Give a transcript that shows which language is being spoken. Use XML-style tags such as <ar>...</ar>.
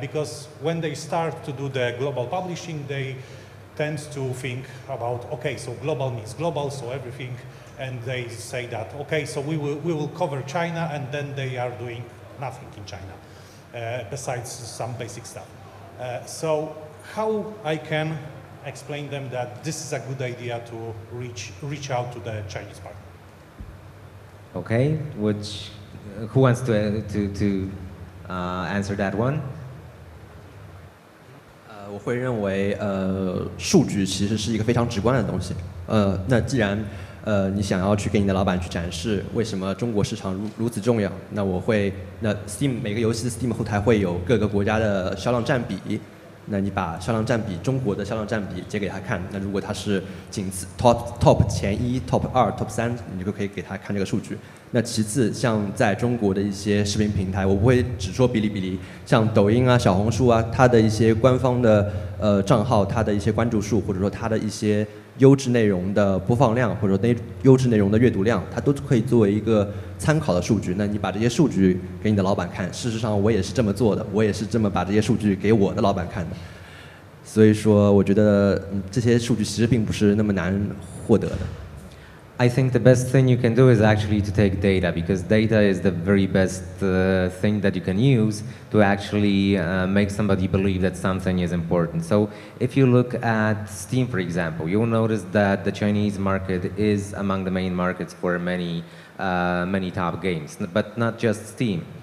<en>Because when they start to do the global publishing, they tend to think about, okay, so global means global, so everything, and they say that, okay, so we will cover China, and then they are doing nothing in China, besides some basic stuff. So how I can explain them that this is a good idea to reach out to the Chinese partner? Okay, who wants to answer that one?</en> <zh>我会认为，数据其实是一个非常直观的东西。那既然你想要去给你的老板去展示为什么中国市场如此重要，那Steam 每个游戏的 Steam 后台会有各个国家的销量占比。那你把销量占比，中国的销量占比截给他看，那如果他是仅次 top 前1、top 2、top 3，你就可以给他看这个数据。那其次，像在中国的一些视频平台，我不会只说哔哩哔哩，像抖音啊、小红书啊，它的一些官方的账号，它的一些关注数，或者说它的一些优质内容的播放量，或者说优质内容的阅读量，它都可以作为一个参考的数据。那你把这些数据给你的老板看，事实上我也是这么做的，我也是这么把这些数据给我的老板看的。所以说，我觉得这些数据其实并不是那么难获得的。</zh> <en>I think the best thing you can do is actually to take data, because data is the very best thing that you can use to actually make somebody believe that something is important. So if you look at Steam, for example, you'll notice that the Chinese market is among the main markets for many top games, but not just Steam.</en>